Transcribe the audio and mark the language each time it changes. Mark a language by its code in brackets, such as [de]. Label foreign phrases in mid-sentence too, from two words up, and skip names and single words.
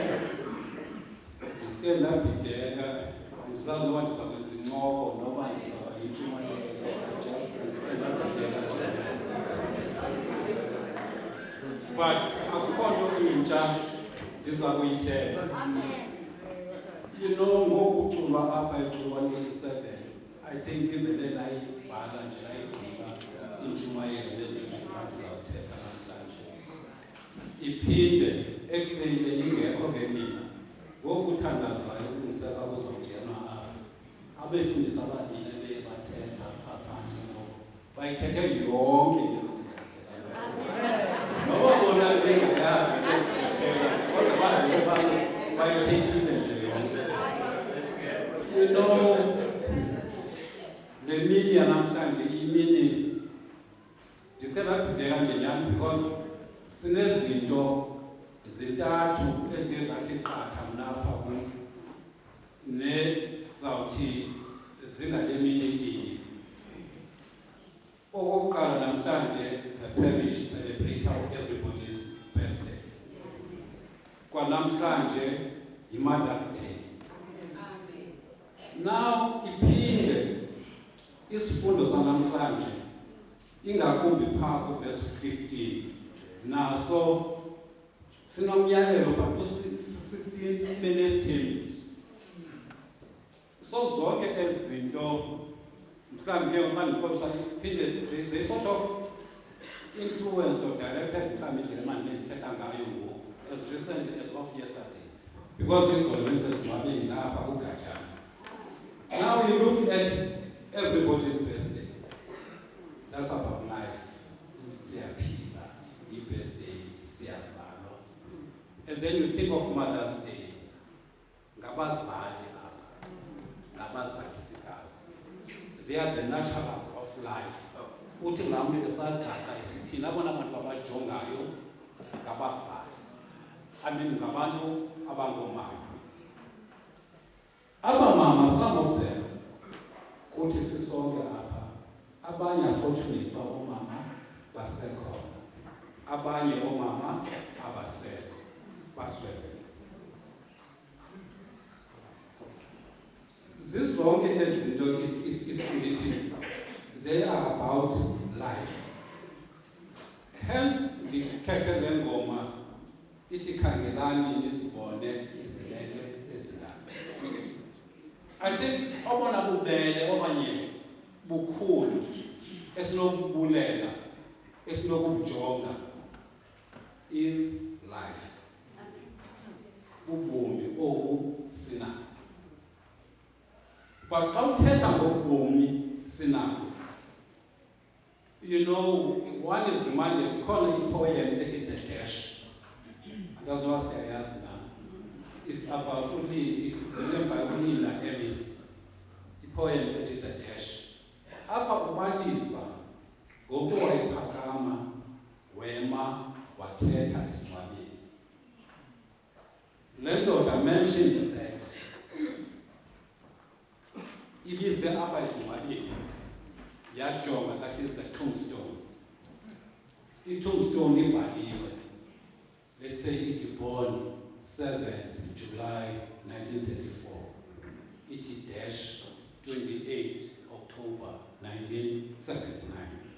[xh] Ndisike ndabhideka andizazi noba ndizakwenza incoko noba ndizaba yintshumayelo. But akukho intsha ndiza kuyithetha. [en] You know, [xh] ngokuculwa apha eculwa 87, [en] I think even [xh] enayivala nje ayigqiba intshumayelo lendlela ndizazithetha namhlanje. Iphinde ekuseni beningekho ke mina ngokuthandazayo ukulungisela kuzongenwa apha abefundisa ababili beye bathetha phandle ngoku bayithethe yonke into ndizayithetha. Noba bona bengayazi ukuzithetha kodwa bayithethile nje yonke. [en] You know, [xh] le mini yanamhlanje imini ndiselabhideka nje nyani because sinezinto zintathu eziye zathi qatha mna apha kum nesizawuthi zingale mini inye. Okokuqala namhlanje [en] the parish celebrate everybody's birthday. [xh] Kwanamhlanje yi-Mother's Day. Now iphinde isifundo sanamhlanje ingakumbi phaa kuverse 15 naso sinomyalelo but 16 sibe nesithembiso. So zonke ezinto mhlawumbe ke mandikhombisa iphinde [en] they sort of influenced or directed [xh] mhlawumbe indlela manje ndithetha ngayo ngoku [en] as recent as of yesterday because [xh] izolo besezingcwabeni lapha kuGathana. [en] Now you look at everybody's birthday. That's about life. [xh] Siyaphila, i-birthday, siyazalwa. [en] And then you think of Mother's Day. [xh] Ngabazali apha, ngabazalisikazi. [en] They are the naturals of life. [xh] Uthi ngamntu esagaqa esithini abona abantu abajongayo ngabazali. [en] I mean [xh] ngabantu abangomama. Abamama, [en] some of them, [xh] kuthi sisonke apha, abanye fortunate ba omama basekhona, abanye omama abasekho baswele. Zizonke ezinto [en] it's they are about life. [xh] Hence ndikhethe le ngoma ithi khangelani nizibone izilele ezindala. [en] I think [xh] obona bubele obanye bukhulu esinokubulela esinokubujonga [en] is life. [xh] Ubomi obu sinabo. But xa uthetha ngobomi sinabo, [en] you know, one is reminded [xh] khona ipoem ethi [en] The Dash. [xh] Andaziwa siyayazi na. [en] It's about it's written by Unina Ellis. [xh] Ipoem ethi The Dash. Apha ubalisa ngoku wayiphakama wema wathetha esingcwabeni. Le ndoda [en] mentions that [xh] ibize apha esingcwabeni yajonga, [en] that is the tombstone, [xh] i-tombstone ibhaliwe. [en] Let's say it's born 7th July 1934. It's dash 28 October 1979.